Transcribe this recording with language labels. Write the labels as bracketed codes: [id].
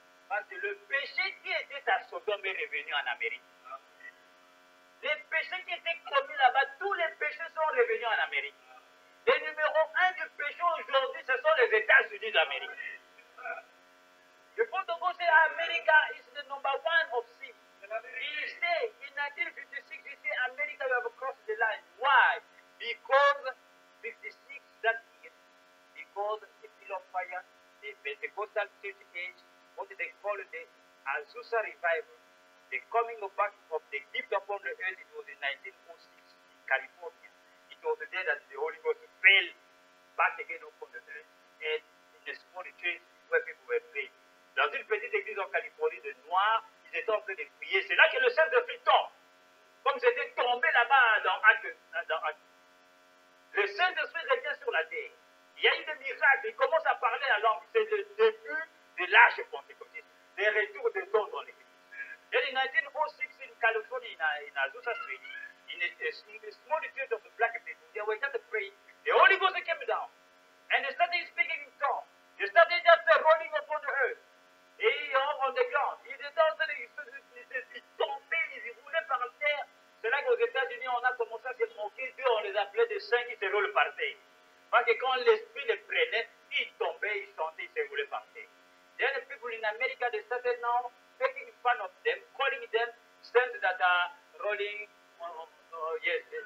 [fr] Parce que le péché qui était à Sodome est revenu en Amérique. Les péchés qui étaient commis là-bas, tous les péchés sont revenus en Amérique. Le numéro 1 du péché aujourd'hui, ce sont les États-Unis d'Amérique. Le protocole, c'est [en] America is the number 1 of sin. Il say, in 1956, he said, America, you have crossed the line. Why? Because 56, that year, because the Field of Fire, the Pentecostal church age, what they call the Azusa revival, the coming back of the gift upon the earth, it was in 1906 in California. It was there that the Holy Ghost fell back again upon the earth, and in the small church where people were praying. [fr] Dans une petite église en Californie de Noirs, ils étaient en train de prier. C'est là que le Saint-Esprit tombe. Comme c'était tombé là-bas dans Actes. Le Saint-Esprit revient sur la terre. Il y a eu des miracles. Il commence à parler la langue. C'est le début de l'âge pentecôtiste. Des retours de dons dans l'église. [en] Then in 1906 in California, in Azusa Street, in a small church of the black people, they were just praying. The Holy Ghost came down. And they started speaking in tongues. They started just rolling upon the earth. Et on the ground. [fr] Ils étaient en train de tomber, ils roulaient par terre. C'est là qu'aux États-Unis, on a commencé à se moquer d'eux, on les appelait des saints qui se roulent par terre. Parce que quand l'esprit les prenait, ils tombaient, ils chantaient, ils se roulaient par terre. [en] Then the people in America, they started now making fun of them, calling them saints that are rolling, yes.